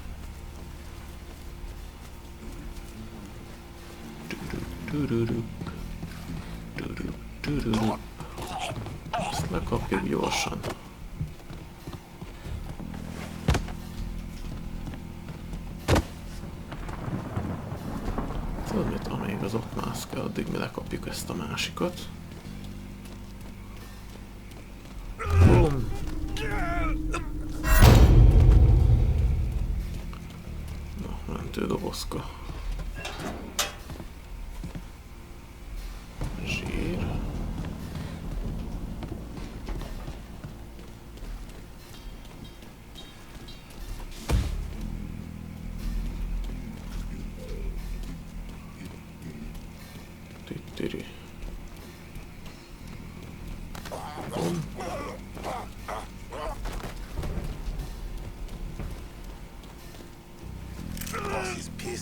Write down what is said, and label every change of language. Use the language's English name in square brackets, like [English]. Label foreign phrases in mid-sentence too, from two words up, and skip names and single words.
[Hungarian] Ezt lekapjuk gyorsan. Tudod mit, amíg az ott mászkál, addig mi lekapjuk ezt a másikat. Bum. Na, mentődobozka. Zsír. Tittiri. Bum. [English] Bossy's pissed.